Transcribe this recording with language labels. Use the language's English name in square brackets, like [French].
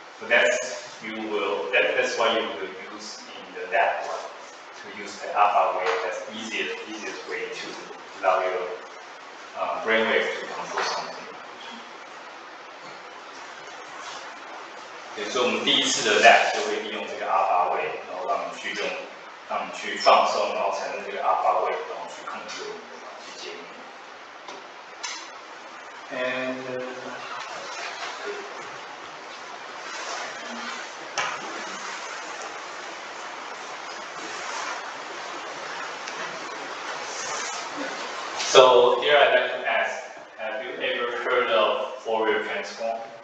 [English] So that's why you will use in that one to use the alpha wave. That's the easiest way to allow your brainwave to control something. [Chinese] 所以我们第一次的 lab 就会利用这个 alpha wave， 然后让你去放松，然后产生这个 alpha wave， 然后去控制我们的脑机接应。 [English] And so here I'd like to ask, have you ever heard of Fourier transform?